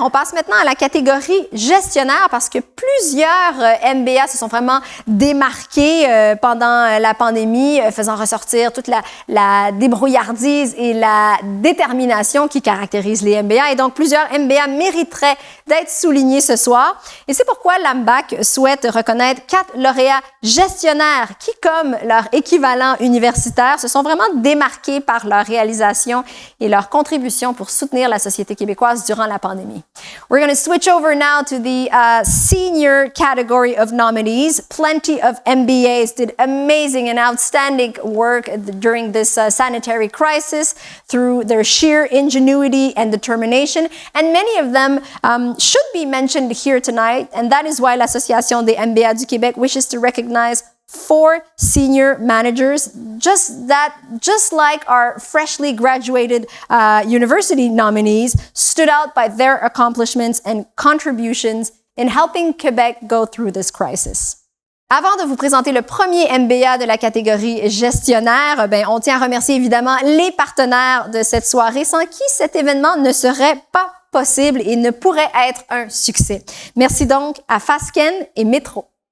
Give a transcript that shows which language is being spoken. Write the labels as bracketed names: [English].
[French] On passe maintenant à la catégorie gestionnaire parce que plusieurs MBA se sont vraiment démarqués pendant la pandémie, faisant ressortir toute la débrouillardise et la détermination qui caractérisent les MBA. Et donc, plusieurs MBA mériteraient d'être soulignés ce soir. Et c'est pourquoi l'AMBAC souhaite reconnaître 4 lauréats gestionnaires qui, comme leur équivalent universitaire, se sont vraiment démarqués par leur réalisation et leur contribution pour soutenir la société québécoise durant la pandémie. [English] We're going to switch over now to the senior category of nominees. Plenty of MBAs did amazing and outstanding work during this sanitary crisis through their sheer ingenuity and determination, and many of them should be mentioned here tonight, and that is why l'Association des MBA du Québec wishes to recognize 4 senior managers, just like our freshly graduated university nominees, stood out by their accomplishments and contributions in helping Quebec go through this crisis. [French] Avant de vous présenter le premier MBA de la catégorie gestionnaire, on tient à remercier évidemment les partenaires de cette soirée, sans qui cet événement ne serait pas possible et ne pourrait être un succès. Merci donc à Fasken et Métro.